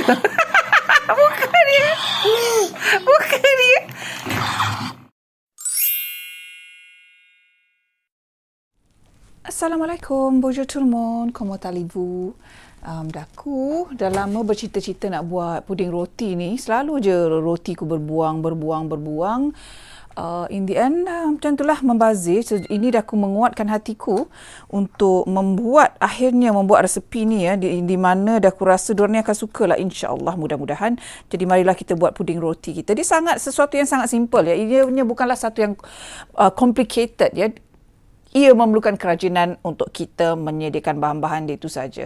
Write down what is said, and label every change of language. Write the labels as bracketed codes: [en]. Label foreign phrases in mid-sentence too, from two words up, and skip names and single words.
[ms] Muka dia. Muka dia. Assalamualaikum, [fr] bonjour tout le monde. Comment allez-vous? [ms] Daku dah lama bercita-cita nak buat puding roti ni. Selalu je roti ku berbuang. [en] In the end, [ms] macam itulah membazir. Ini dah aku menguatkan hatiku untuk akhirnya membuat resepi ni ya, di mana dah aku rasa diorang ni akan suka lah, insya-Allah, mudah-mudahan. Jadi marilah kita buat puding roti kita. Dia sesuatu yang sangat simple ya. Ianya bukanlah satu yang complicated ya. Ia memerlukan kerajinan untuk kita menyediakan bahan-bahan dia itu saja.